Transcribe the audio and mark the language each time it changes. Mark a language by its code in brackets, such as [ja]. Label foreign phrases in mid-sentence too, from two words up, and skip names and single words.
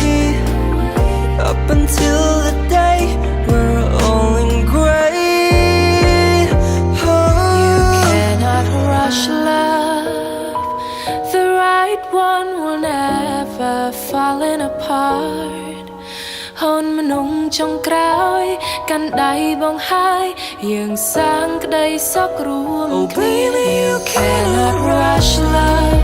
[en] Up until the day we're all in gray. You cannot rush love. The right one will never fall in apart. [km] ហូនមនុស្សចុងក្រោយកាន់ដៃបងហើយយើងសាងក្តីសុខរួមគ្នា [en] You cannot rush love.